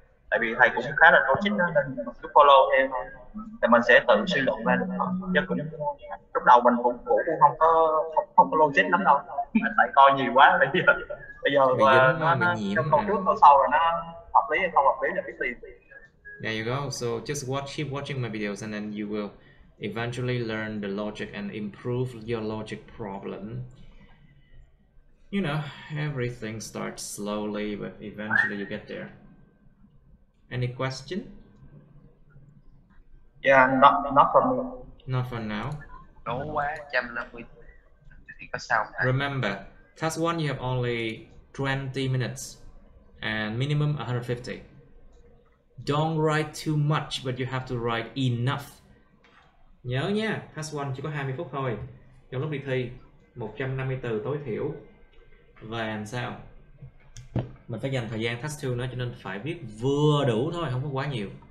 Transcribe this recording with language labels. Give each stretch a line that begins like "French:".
Vietnamese: Tại vì thầy cũng khá là logic đó, nên mình cứ follow theo thôi, thì mình sẽ tự suy luận ra được thôi. Chứ cũng lúc đầu mình cũng không có logic lắm đâu, tại coi nhiều quá bây giờ nó trong câu trước câu sau rồi nó hợp lý hay không hợp lý là biết liền.
English: There you go. So just keep watching my videos and then you will eventually learn the logic and improve your logic problem. You know, everything starts slowly, but eventually you get there. Any question? Yeah, not for me. Not for now.
Vietnamese: Đố quá 150 thì có sao?
English: Remember, task 1 you have only 20 minutes and minimum 150. Don't write too much, but you have to write enough.
Vietnamese: Nhớ nha, task 1 chỉ có 20 phút thôi. Trong lúc đi thi, 150 từ tối thiểu. Và làm sao? Mình phải dành thời gian task 2 nữa, cho nên phải viết vừa đủ thôi, không có quá nhiều.